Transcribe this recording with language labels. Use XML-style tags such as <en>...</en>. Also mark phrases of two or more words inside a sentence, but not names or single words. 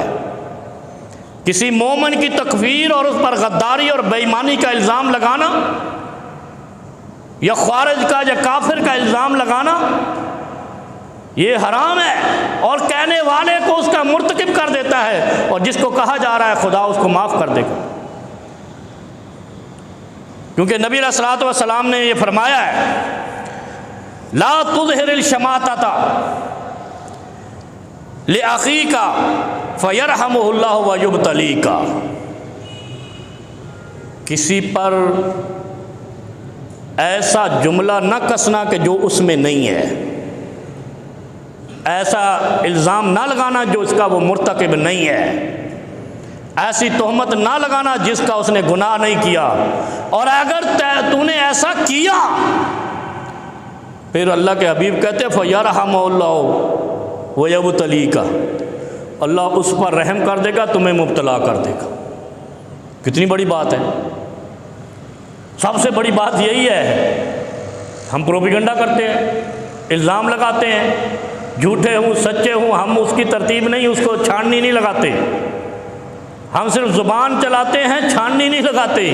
<ur>کسی مومن کی تکفیر اور اس پر غداری اور بے ایمانی کا الزام لگانا یا خارج کا یا کافر کا الزام لگانا یہ حرام ہے، اور کہنے والے کو اس کا مرتکب کر دیتا ہے، اور جس کو کہا جا رہا ہے خدا اس کو معاف کر دے گا. کیونکہ نبی</ur> <ar>عليه الصلاة والسلام</ar> <ur>نے یہ فرمایا ہے</ur> <ar>لا تظهر الشماتة ل أخيك فيرحمه الله و يبتليك.</ar> <ur>کسی پر ایسا جملہ نہ کسنا کہ جو اس میں نہیں ہے، ایسا الزام نہ لگانا جو اس کا وہ مرتکب نہیں ہے، ایسی تہمت نہ لگانا جس کا اس نے گناہ نہیں کیا. اور اگر تو نے ایسا کیا، پھر اللہ کے حبیب کہتے</ur> <ar>فيرحمه الله و يبتليك,</ar> <ur>اللہ اس پر رحم کر دے گا، تمہیں مبتلا کر دے گا. کتنی بڑی بات ہے. سب سے بڑی بات یہی ہے، ہم پروپیگنڈا کرتے ہیں، الزام لگاتے ہیں، جھوٹے ہوں سچے ہوں، ہم اس کی ترتیب نہیں، اس کو چھاننی نہیں لگاتے، ہم صرف زبان چلاتے ہیں، چھاننی نہیں لگاتے.</ur>